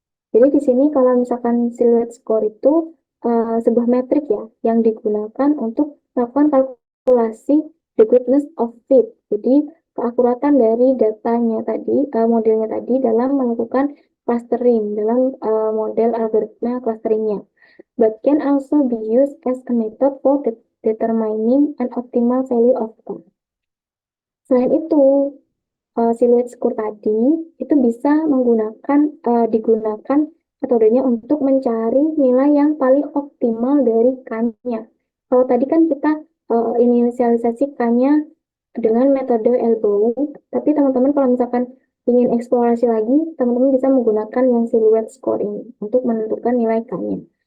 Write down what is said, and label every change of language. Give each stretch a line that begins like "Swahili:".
Indonesian: Jadi di sini kalau misalkan silhouette score itu sebuah metrik ya yang digunakan untuk melakukan kalkulasi
English: the goodness of fit.
Indonesian: Jadi keakuratan dari datanya tadi, modelnya tadi dalam melakukan clustering, dalam model algoritma clusteringnya.
English: But can also be used as a method for determining an optimal value of t.
Indonesian: Selain itu, silhouette score tadi itu bisa digunakan metodenya untuk mencari nilai yang paling optimal dari K-nya. Kalau tadi kan kita inisialisasi K-nya dengan metode elbow, tapi teman-teman kalau misalkan ingin eksplorasi lagi, teman-teman bisa menggunakan yang silhouette score ini untuk menentukan nilai K-nya.